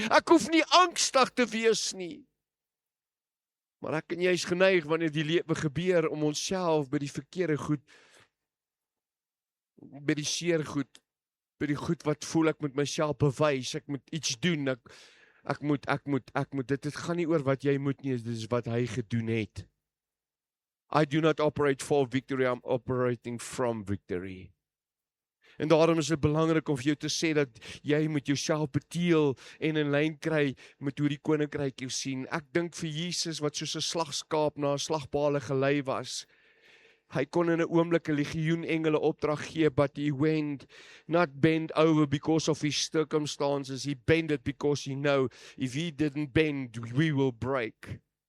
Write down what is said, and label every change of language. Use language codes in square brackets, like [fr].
[af] Ek hoef nie angstig te wees nie. Maar ek en jy is geneig wanneer die lewe gebeur om onsself by die verkeerde goed, by die seer goed, by die goed wat voel ek moet myself bewys, ek moet iets doen, ek moet, dit gaan nie oor wat jy moet nie, dit is wat hy gedoen het. [en] I do not operate for victory, I'm operating from victory. [af] En daarom is dit belangrik om vir jou te sê dat jy moet jouself beteel en in lyn kry met hoe die koninkryk jou sien. Ek dink vir Jesus wat soos 'n slagskaap na 'n slagpale gelei was, hy kon in 'n oomblik 'n legioen engele opdrag gee, [en] but he went not bend over because of his circumstances, he bended because he know if he didn't bend, we will break.